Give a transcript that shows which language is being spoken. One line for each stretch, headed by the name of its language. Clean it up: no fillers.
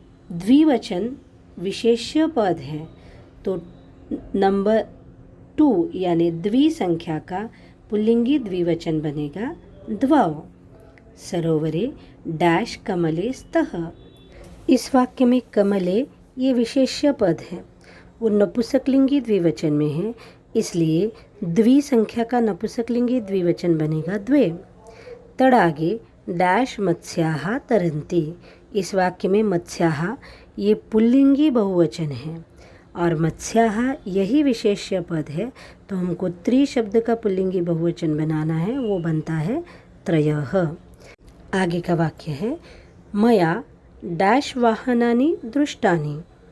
Hindi: द्विवचन विशेष्य पद है तो नंबर 2 यानी द्विसंख्या का पुल्लिंगी द्विवचन बनेगा द्वौ।
Sanskrit: सरोवरे डैश कमले स्तः।
Hindi: इस वाक्य में कमले ये विशेष्य पद है, वो नपुंसकलिंगी द्विवचन में है, इसलिए द्विसंख्या का नपुंसकलिंगी द्विवचन बनेगा द्वे।
Sanskrit: तडागे डैश मत्स्याः तरन्ति।
Hindi: इस वाक्य में मत्स्याः ये पुल्लिंगी बहुवचन है और मत्स्याः यही विशेष्य पद है, तो हमको त्रि शब्द का पुल्लिंगी बहुवचन बनाना है, वो बनता है त्रयः। आगे का वाक्य है
Sanskrit: मया डैश वाहनानि दृष्टानि।